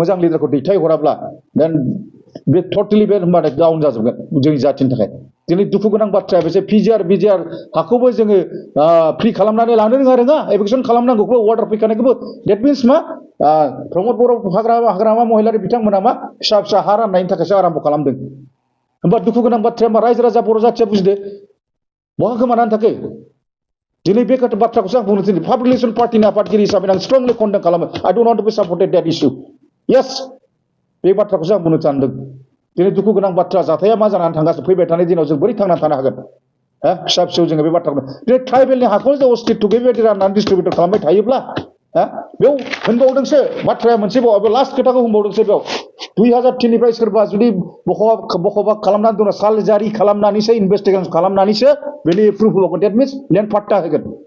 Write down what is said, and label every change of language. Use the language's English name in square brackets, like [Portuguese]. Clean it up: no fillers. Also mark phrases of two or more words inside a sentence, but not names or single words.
[Bodo] मोजां लिडारखौ दैथाय हराब्ला देन बे टटेलि बे होनबाथाय डाउन जाजोबगोन जोंनि जाथिनि थाखाय दिनै दुखु गोनां बाथ्राया बेसो पिजिआर हाखौबो जोङो फ्रि खालामनानै लानो रोङा एभिक्सन खालामनांगौखौ अर्डार फैखानायखौबो [English] that means [Bodo] मा प्रमद बर' हाग्रामा महिलारि बिथांमोना मा फिसा हा राननायनि थाखायसो आराम्भ खालामदों होमबा दुखु गोनां बाथ्राया मा रायजो राजा बर' जाथिया बुजिदो बहा गोमानानै थाखो दिनै बे बाथ्राखौसो आं बुंनो थिनदों [English] public relation [Bodo] पार्टीनि आफादगिरि हिसाबै आं स्ट्रंलि कन्डेम खालामो [English] I don't want to be supported that issue yes [Bodo] बे बाथ्राखौसो आं बुंनो सानदों दिनै दुखु गोनां बाथ्रा जाथाया मा जानानै थांगासिनो फैबाय थानाय दिनाव जों बोरै थांनानै थानो हागोन फिसा फिसौ जोङो बे बाथ्राखौ दिनै ट्राइबेलनि हाखौ जों अस्तित्व बेबायदि राननानै डिस्ट्रिबिउट खालामबाय थायोब्ला बेयाव होनबावदोंसो बाथ्राया मोनसे लास्ट खोथाखौ होनबावदोंसो बेयाव 2003निफ्राय सोरबा जुदि बखबा खालामनानै दङ साल जारि खालामनानैसो इनभेस्टिगेसन खालामनानैसो बेनि प्रुफ होबावगोन [English] that means land [Bodo] पाट्टा होगोन